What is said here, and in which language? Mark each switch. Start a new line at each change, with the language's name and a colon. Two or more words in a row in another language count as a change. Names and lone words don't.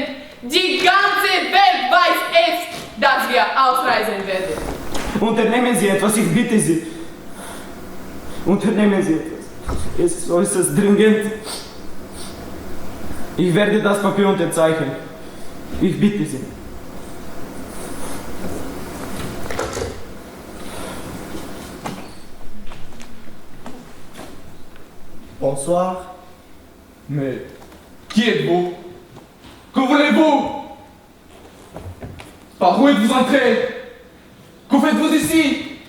German: Die ganze Welt weiß es, dass wir ausreisen werden. Unternehmen Sie etwas, ich bitte Sie. Unternehmen Sie etwas. Es ist äußerst dringend. Ich werde das Papier unterzeichnen. Ich bitte Sie.
French: Bonsoir. Mais qui êtes-vous? Que voulez-vous? Par où êtes-vous entré? Que faites-vous ici?